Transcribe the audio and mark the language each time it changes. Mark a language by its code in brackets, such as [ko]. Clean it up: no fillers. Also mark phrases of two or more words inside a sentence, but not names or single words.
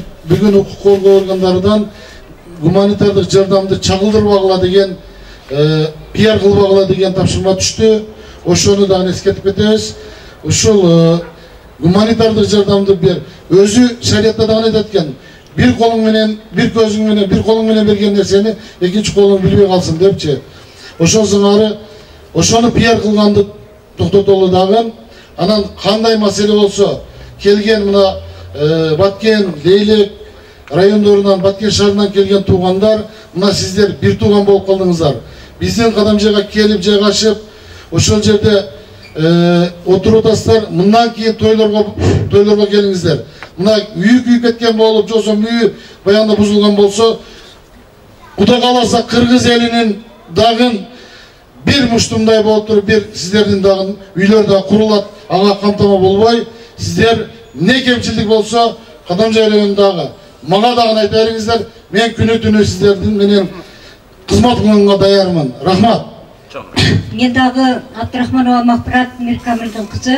[ky] Бүгүн укук коргоо органдарынан гуманитардык жардамды чагылдырбагыла деген, пиар кылбагыла деген тапшырма түштү. Ошону дагы эскертип кетебиз. Ушул гуманитардык жардамды бер өзү шариятта дагы айтат экен. бир колуң менен, бир көзүң менен, бир колуң менен берген нерсени экинчи колуң билбей калсын депчи. Ошол сыңары ошону пиар кылганды токтотолу дагы. Анан кандай маселе болсо келген мына Баткен, Лейлек райондорунан, Баткен шаарынан келген туугандар, мына сиздер бир тууган болуп калдыңыздар. Биздин Кадамжайга келип жайгашып, ошол жерде отуруп атасыздар. Мындан кийин тойлорго келиңиздер. Мына үйү күйүп кеткен болуп, жосо үйү баягында бузулган болсо, Кудай кааласа кыргыз элинин дагы бир муштумдай болуп туруп, bir сиздердин дагы үйлөр да курулат, ага камтама болбой, сиздер не кемчилдик болсо Кадамжай районундагы мага дагы айта бериңиздер. Мен күнү түнү сиздердин менен кызмат кылганга даярмын. Рахмат. Мен дагы Абдрахманова Махбурат Миркамилдин кызы.